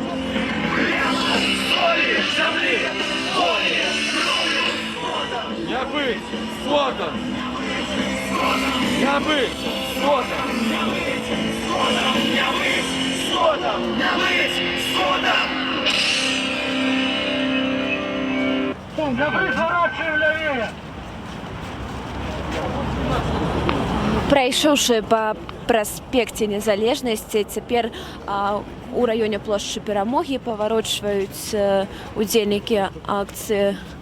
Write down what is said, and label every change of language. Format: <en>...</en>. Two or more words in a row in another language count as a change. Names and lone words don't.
<ru>Воли! Земли! Воли! Не быть! Скотом! Не быть! Скотом! Не быть! Скотом! Не быть! Скотом!</ru> <be>Прайшоўшы па праспекце незалежнасці, цяпер у раёне плошчы Перамогі паварочваюць удзельнікі акцыі.</be>